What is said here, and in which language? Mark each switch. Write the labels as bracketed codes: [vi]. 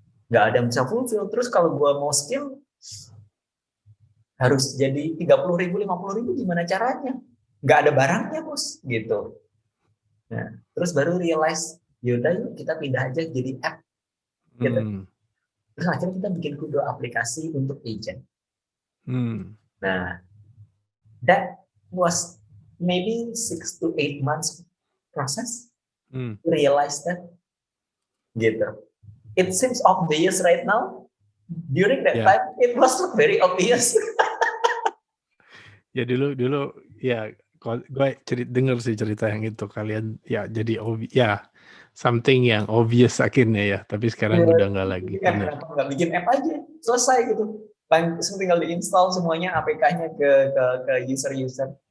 [id] Nggak ada yang bisa fulfill. Terus kalau gua mau skill harus jadi 30.000, 50.000, gimana caranya? Nggak ada barangnya, bos, gitu. Nah, terus baru realize, yaudah yuk kita pindah aja jadi app, gitu. Terus akhirnya kita bikin Kudo aplikasi untuk agent. [en] Nah, that was maybe 6 to 8 months process to realize that, gitu. It seems obvious right now. During that time, it was not very obvious. [id] Ya dulu ya gue denger sih cerita yang itu, kalian ya jadi something yang obvious akhirnya ya, tapi sekarang udah nggak lagi. Kenapa nggak bikin app aja, selesai gitu. Tinggal diinstal semuanya APK-nya ke user-user.